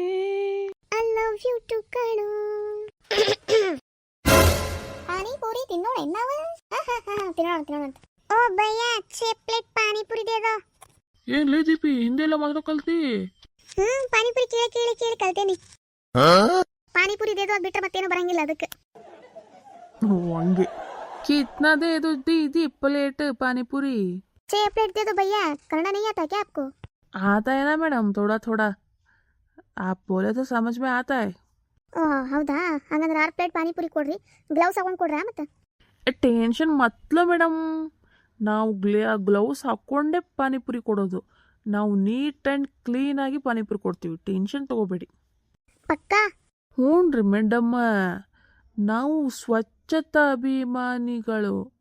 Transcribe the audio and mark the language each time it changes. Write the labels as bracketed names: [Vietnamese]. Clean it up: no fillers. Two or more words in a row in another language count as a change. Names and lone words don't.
[English] I love you too [Kannada] ಕಣು. ಪಾನಿಪುರಿ ತಿನ್ನೋಣ ನಾವು. ತಿನ್ನೋಣ ಅಂತ. ಓ ಭಯ್ಯ, 6 ಪ್ಲೇಟ್ ಪಾನಿಪುರಿ [Hindi] दे दो. [Kannada] ಏನ್ ಲೇ ದೀಪಿ, ಹಿಂದೆ ಎಲ್ಲ ಮಾತ್ರ ಕಲ್ತಿ? ಪಾನಿಪುರಿ ಕೇಳಿ ಕಲ್ತೇನಿ. ಪಾನಿಪುರಿ [Hindi] दे दो [Kannada] ಅದು ಬಿಟ್ರೆ ಮತ್ತೇನು ಬರಂಗಿಲ್ಲ ಅದಕ್ಕೆ. [Hindi] ಹಂಗೆ कितना दे दो दीदी प्लेट पानी पूरी? 6 प्लेट दे दो भैया. कन्नड़ नहीं आता क्या आपको? आता है ना मैडम, थोड़ा थोड़ा. आप बोले तो समझ में आता है. [Kannada] ಓಹ್ ಹೌದಾ, ಹಂಗಂದ್ರೆ 6 ಪ್ಲೇಟ್ ಪಾನಿಪುರಿ ಕೊಡ್ರಿ, ಗ್ಲೌಸ್ ಹಾಕೊಂಡು ಕೊಡ್ರಾ ಮತ್ತೆ? ಟೆನ್ಷನ್ ಮತ್ಲ ಮೇಡಮ್, ನಾವು ಗ್ಲೌಸ್ ಹಾಕ್ಕೊಂಡೇ ಪಾನಿಪುರಿ ಕೊಡೋದು. ನಾವು [English] neat and clean-ಆಗಿ [Kannada] ಪಾನಿಪುರಿ ಕೊಡ್ತೀವಿ, ಟೆನ್ಷನ್ ತಗೋಬೇಡಿ. ಪಕ್ಕಾ? ಹ್ಞೂ ರೀ ಮೇಡಮ್ಮ, ನಾವು ಸ್ವಚ್ಛತಾ ಅಭಿಮಾನಿಗಳು.